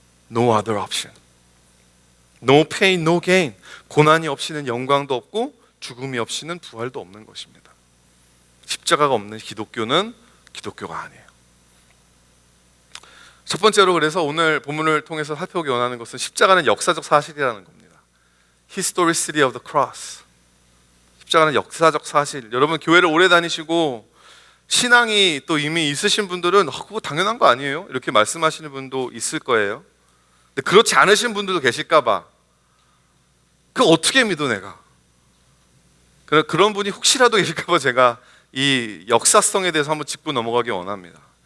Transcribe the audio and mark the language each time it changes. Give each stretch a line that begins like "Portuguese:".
English: No other option. No pain, no gain.
Korean: 고난이 없이는 영광도 없고 죽음이 없이는 부활도 없는 것입니다. 십자가가 없는 기독교는 기독교가 아니에요. 첫 번째로, 그래서 오늘 본문을 통해서 살펴보기 원하는 것은 십자가는 역사적 사실이라는 겁니다.
English: Historicity of the cross.
Korean: 십자가는 역사적 사실. 여러분, 교회를 오래 다니시고 신앙이 또 이미 있으신 분들은 그거 당연한 거 아니에요? 이렇게 말씀하시는 분도 있을 거예요. 근데 그렇지 않으신 분들도 계실까 봐. 그거 어떻게 믿어 내가? 그런 분이 혹시라도 계실까 봐 제가 이 역사성에 대해서 한번 짚고 넘어가기 원합니다.